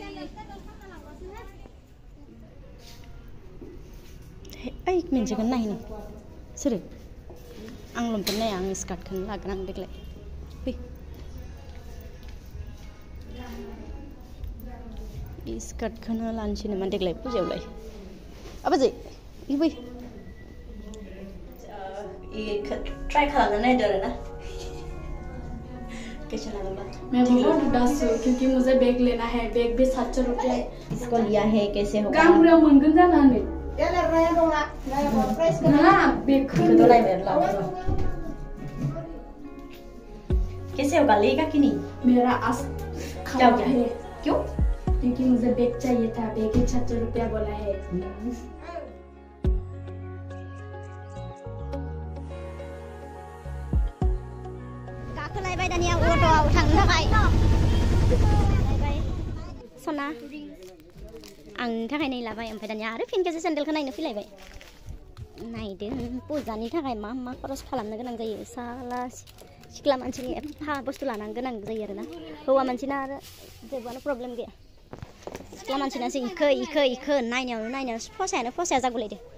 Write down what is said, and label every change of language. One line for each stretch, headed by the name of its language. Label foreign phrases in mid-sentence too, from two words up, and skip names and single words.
Bodo: ओइ मोनसेखौनो नायनो सोरो आं लंपेन्ट नाया आं स्कार्टखौनो लागोन आं देग्लाय फै स्कार्टखौनो लानोसै नामा देग्लाय पुजायावलाय आबाजै फै ट्राई खालामना नायदो आरोना
Hindi: कैसे लगा मैं बहुत उदास हूँ क्योंकि मुझे बैग लेना है बैग भी 700 रुपया इसको लिया है कैसे होगा काम पूरा मनगन जाना है कैसे होगा लेगा कि नहीं मेरा आज खराब है क्यों क्योंकि मुझे बैग चाहिए था बैग 700 रुपया बोला है
Bodo: गाखोलायबाय दानिया अट'आव थांनो थाखाय सना आंनि थाखाय नै लाबाय ओमफ्राय दानिया आरो फिन खेबसे सेन्देलखौ नायनो फैलायबाय नायदो पुजानि थाखाय मा मा खरस खालामनो गोनां जायो साला सिख्ला मानसिनि एफा बुस्थु लानांगौ गोनां जायो आरोना हौवा मानसिना आरो जेबोआनो प्रब्लेम गैया सिख्ला मानसिनासो इखो नायनायावनो फसाया जागुलायदो